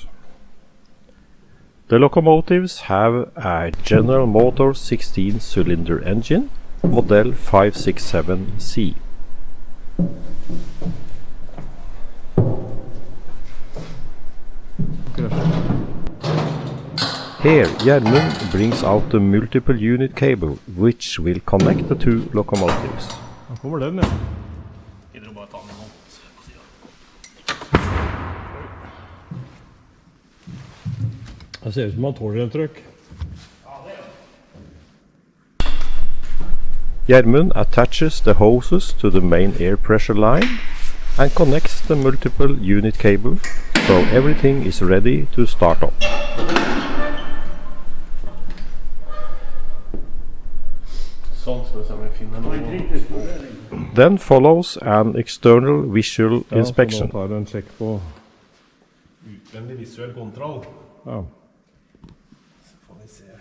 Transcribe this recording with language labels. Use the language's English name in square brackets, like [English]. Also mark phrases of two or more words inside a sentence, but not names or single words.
[English] The locomotives have a General Motors 16-cylinder engine, model 567C. Here, Gjermund brings out the multiple unit cable, which will connect the two locomotives. [Norwegian] Nå kommer den, ja. Gidder du bare ta den I hånd på siden. Det ser ut som man tåler en trøkk. [English] Gjermund attaches the hoses to the main air pressure line and connects the multiple unit cable, so everything is ready to start up. [Norwegian] Sånn, skal vi se om vi finner noe. [English] Then follows an external visual inspection. [Norwegian] Ja, så nå tar du en sjekk på... Utvendig visuell kontroll. Ja. Så får vi se.